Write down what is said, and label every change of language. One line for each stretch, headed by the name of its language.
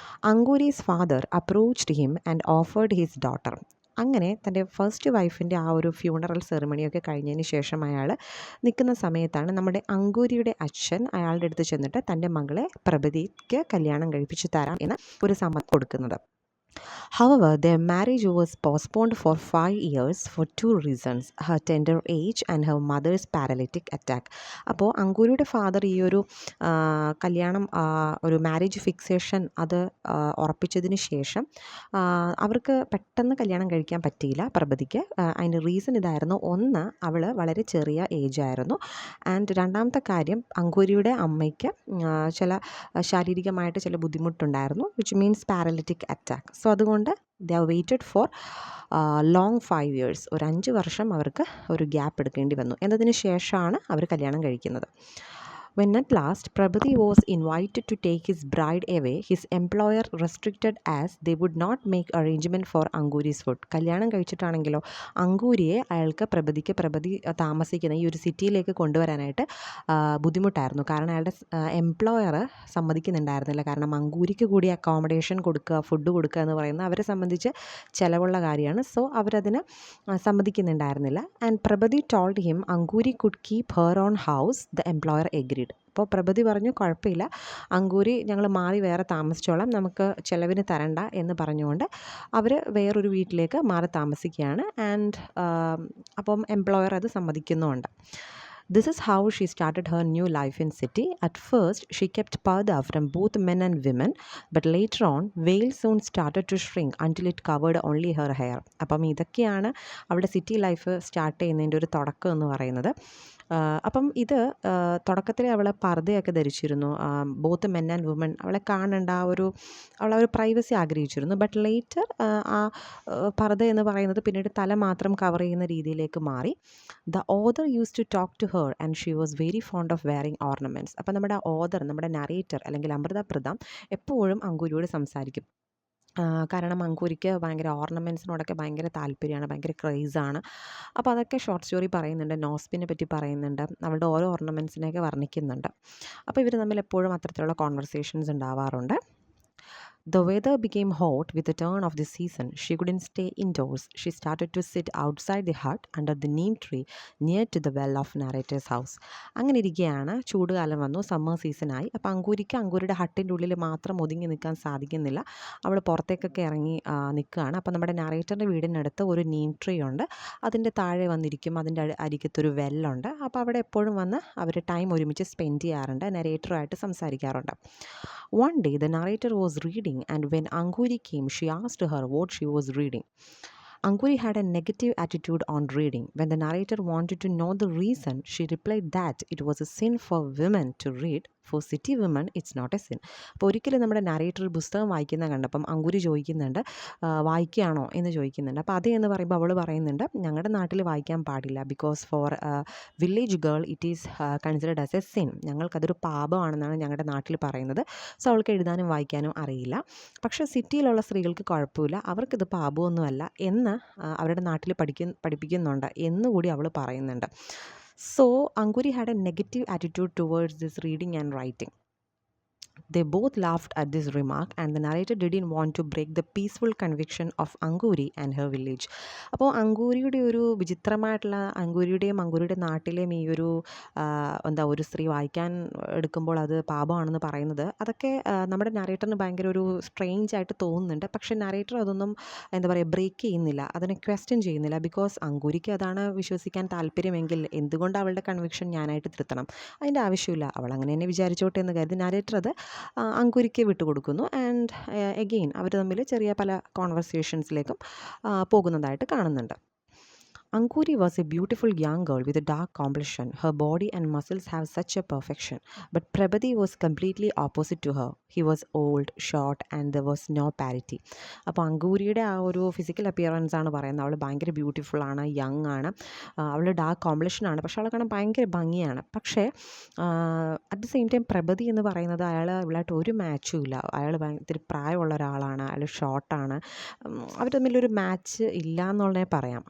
English: Anguri's father approached him and offered his daughter.
Malayalam: അങ്ങനെ തൻ്റെ first വൈഫിൻ്റെ ആ ഒരു ഫ്യൂണറൽ സെറിമണിയൊക്കെ കഴിഞ്ഞതിന് ശേഷം അയാൾ നിൽക്കുന്ന സമയത്താണ് നമ്മുടെ അങ്കൂരിയുടെ അച്ഛൻ അയാളുടെ അടുത്ത് ചെന്നിട്ട് തൻ്റെ മകളെ പ്രഭതിക്ക് കല്യാണം കഴിപ്പിച്ച് തരാം എന്ന ഒരു സമ്മതം കൊടുക്കുന്നത്.
English: However, their marriage was postponed for 5 years for 2 reasons: her tender age and her mother's paralytic attack.
Malayalam: അപ്പോൾ അങ്കൂരിയുടെ ഫാദർ ഈ ഒരു കല്യാണം ഒരു മാരേജ് ഫിക്സേഷൻ അത് ഉറപ്പിച്ചതിന് ശേഷം അവർക്ക് പെട്ടെന്ന് കല്യാണം കഴിക്കാൻ പറ്റിയില്ല പ്രഭതിക്ക്. അതിൻ്റെ റീസൺ ഇതായിരുന്നു: ഒന്ന്, അവൾ വളരെ ചെറിയ ഏജായിരുന്നു, ആൻഡ് രണ്ടാമത്തെ കാര്യം അങ്കൂരിയുടെ അമ്മയ്ക്ക് ചില ശാരീരികമായിട്ട് ചില ബുദ്ധിമുട്ടുണ്ടായിരുന്നു,
English: Which means paralytic attack.
Malayalam: So അതുകൊണ്ട്
English: they are waited for long 5 years,
Malayalam: ഒരു 5 വർഷം അവർക്ക് ഒരു ഗ്യാപ്പ് എടുക്കേണ്ടി വന്നു. എന്നതിന് ശേഷമാണ് അവർ കല്യാണം കഴിക്കുന്നത്.
English: When at last Prabhati was invited to take his bride away, his employer restricted as they would not make arrangement for Anguri's food.
Malayalam: കല്യാണം കഴിച്ചിട്ടാണെങ്കിലോ അങ്കൂരിയെ അയാൾക്ക് പ്രഭതി താമസിക്കുന്ന ഈ ഒരു സിറ്റിയിലേക്ക് കൊണ്ടുവരാനായിട്ട് ബുദ്ധിമുട്ടായിരുന്നു. കാരണം അയാളുടെ എംപ്ലോയർ സമ്മതിക്കുന്നുണ്ടായിരുന്നില്ല. കാരണം അങ്കൂരിക്ക് കൂടി അക്കോമഡേഷൻ കൊടുക്കുക, ഫുഡ് കൊടുക്കുക എന്ന് പറയുന്നത് അവരെ സംബന്ധിച്ച് ചിലവുള്ള കാര്യമാണ്.
English: so
Malayalam: അവരതിന് സമ്മതിക്കുന്നുണ്ടായിരുന്നില്ല.
English: And Prabhati told him Anguri could keep her on house. The employer agreed.
Malayalam: അപ്പോൾ പ്രഭതി പറഞ്ഞു, കുഴപ്പമില്ല, അങ്കൂരി ഞങ്ങൾ മാറി വേറെ താമസിച്ചോളാം, നമുക്ക് ചിലവിന് തരണ്ട എന്ന് പറഞ്ഞുകൊണ്ട് അവർ വേറൊരു വീട്ടിലേക്ക് മാറി താമസിക്കുകയാണ്. ആൻഡ് അപ്പം എംപ്ലോയർ അത് സമ്മതിക്കുന്നുമുണ്ട്.
English: This is how she started her new life in city. At first, she kept parda from both men and women, but later on, veil soon started to shrink until it covered only her hair.
Malayalam: അപ്പം ഇതൊക്കെയാണ് അവളുടെ city life start ചെയ്യുന്നതിൻ്റെ ഒരു തുടക്കം എന്ന് പറയുന്നത്. അപ്പം ഇത് തുടക്കത്തിൽ അവൾ പർദ്ദയൊക്കെ ധരിച്ചിരുന്നു,
English: both men and woman,
Malayalam: അവളെ കാണേണ്ട അവൾ ഒരു പ്രൈവസി ആഗ്രഹിച്ചിരുന്നു. ബട്ട് ലേറ്റർ ആ പർദ്ദ എന്ന് പറയുന്നത് പിന്നീട് തല മാത്രം കവർ ചെയ്യുന്ന രീതിയിലേക്ക് മാറി.
English: The author use to talk to her and she was very fond of wearing ornaments.
Malayalam: അപ്പം നമ്മുടെ ഓതർ, നമ്മുടെ നറേറ്റർ അല്ലെങ്കിൽ അമൃത പ്രധാം എപ്പോഴും അങ്കൂരിയോട് സംസാരിക്കും. കാരണം അങ്കൂരിക്ക് ഭയങ്കര ഓർണമെൻറ്റ്സിനോടൊക്കെ ഭയങ്കര താല്പര്യമാണ്, ഭയങ്കര ക്രേസാണ്. അപ്പോൾ അതൊക്കെ ഷോർട്ട് സ്റ്റോറി പറയുന്നുണ്ട്. നോസ്പിനെ പറ്റി പറയുന്നുണ്ട്, അവളുടെ ഓരോ ഓർണമെൻറ്റ്സിനെയൊക്കെ വർണ്ണിക്കുന്നുണ്ട്. അപ്പോൾ ഇവർ തമ്മിൽ എപ്പോഴും അത്തരത്തിലുള്ള കോൺവെർസേഷൻസ് ഉണ്ടാവാറുണ്ട്.
English: The weather became hot with the turn of the season. She couldn't stay indoors. She started to sit outside the hut under the neem tree near to the well of narrator's house.
Malayalam: അങ്ങനെ ഇരിക്കുകയാണ്, ചൂടുകാലം വന്നു, summer സീസണായി. അപ്പോൾ അങ്കൂരിയുടെ ഹട്ടിൻ്റെ ഉള്ളിൽ മാത്രം ഒതുങ്ങി നിൽക്കാൻ സാധിക്കുന്നില്ല, അവൾ പുറത്തേക്കൊക്കെ ഇറങ്ങി നിൽക്കുകയാണ്. അപ്പോൾ നമ്മുടെ നറേറ്ററിൻ്റെ വീടിനടുത്ത് ഒരു നീം ട്രീ ഉണ്ട്, അതിൻ്റെ താഴെ വന്നിരിക്കും, അതിൻ്റെ അരികത്തൊരു വെല്ലുണ്ട്. അപ്പോൾ അവിടെ എപ്പോഴും വന്ന് അവർ ടൈം ഒരുമിച്ച് സ്പെൻഡ് ചെയ്യാറുണ്ട്, നറേറ്ററുമായിട്ട് സംസാരിക്കാറുണ്ട്.
English: One day the narrator was reading, and when Anguri came, she asked her what she was reading. Anguri had a negative attitude on reading. When the narrator wanted to know the reason, she replied that it was a sin for women to read. For city women, it's not a sin.
Malayalam: അപ്പോൾ ഒരിക്കലും നമ്മുടെ narrator പുസ്തകം വായിക്കുന്ന കണ്ടപ്പം അങ്കുരി ചോദിക്കുന്നുണ്ട്, വായിക്കുകയാണോ എന്ന് ചോദിക്കുന്നുണ്ട്. അപ്പോൾ അതേ എന്ന് പറയുമ്പോൾ അവൾ പറയുന്നുണ്ട്, ഞങ്ങളുടെ നാട്ടിൽ വായിക്കാൻ പാടില്ല.
English: Because for village girl it is considered as a sin.
Malayalam: ഞങ്ങൾക്കതൊരു പാപമാണെന്നാണ് ഞങ്ങളുടെ നാട്ടിൽ പറയുന്നത്. സോ അവൾക്ക് എഴുതാനും വായിക്കാനും അറിയില്ല. പക്ഷേ സിറ്റിയിലുള്ള സ്ത്രീകൾക്ക് കുഴപ്പമില്ല, അവർക്കിത് പാപമൊന്നുമല്ല എന്ന് അവരുടെ നാട്ടിൽ പഠിപ്പിക്കുന്നുണ്ട് എന്നുകൂടി അവൾ പറയുന്നുണ്ട്.
English: So Anguri had a negative attitude towards this reading and writing. They both laughed at this remark, and the narrator didn't want to break the peaceful conviction of Anguri and her village.
Malayalam: അപ്പോൾ അങ്കൂരിയുടെ ഒരു വിചിത്രമായിട്ടുള്ള, അങ്കൂരിയുടെയും അങ്കൂരിയുടെ നാട്ടിലെയും ഈ ഒരു ഒരു സ്ത്രീ വായിക്കാൻ എടുക്കുമ്പോൾ അത് പാപമാണെന്ന് പറയുന്നത്, അതൊക്കെ നമ്മുടെ നരേറ്ററിന് ഭയങ്കര ഒരു സ്ട്രെയിഞ്ച് ആയിട്ട് തോന്നുന്നുണ്ട്. പക്ഷേ നരേറ്റർ അതൊന്നും ബ്രേക്ക് ചെയ്യുന്നില്ല, അതിനെ ക്വസ്റ്റ്യൻ ചെയ്യുന്നില്ല. ബിക്കോസ് അങ്കൂരിക്ക് അതാണ് വിശ്വസിക്കാൻ താല്പര്യമെങ്കിൽ എന്തുകൊണ്ട് അവളുടെ കൺവിക്ഷൻ ഞാനായിട്ട് തിരുത്തണം? അതിൻ്റെ ആവശ്യമില്ല, അവൾ അങ്ങനെ തന്നെ വിചാരിച്ചോട്ടെ എന്ന് കരുതി നരേറ്റർ അത് അങ്കുരിക്ക് വിട്ടുകൊടുക്കുന്നു. ആൻഡ് എഗെയിൻ അവർ തമ്മിൽ ചെറിയ പല കോൺവെർസേഷൻസിലേക്കും പോകുന്നതായിട്ട് കാണുന്നുണ്ട്.
English: Anguri was a beautiful young girl with a dark complexion. Her body and muscles have such a perfection. But Prabhati was completely opposite to her. He was old, short, and there was no parity.
Malayalam: അപ്പോൾ അങ്കൂരിയുടെ ആ ഒരു physical appearance ആണ് പറയുന്നത്. അവൾ ഭയങ്കര beautiful ആണ്, young ആണ്, അവൾ ഡാർക്ക് കോംപ്ലക്ഷൻ ആണ്, പക്ഷേ അവളെ കാണാൻ ഭയങ്കര ഭംഗിയാണ്. പക്ഷേ
English: at the same time
Malayalam: പ്രഭതി എന്ന് പറയുന്നത് ഇവളായിട്ട് ഒരു മാച്ചും ഇല്ല. അയാൾ ഇത്തിരി പ്രായമുള്ള ഒരാളാണ്, അയാൾ ഷോർട്ടാണ്, അവർ തമ്മിലൊരു മാച്ച് ഇല്ല എന്നുള്ളതേ പറയാം.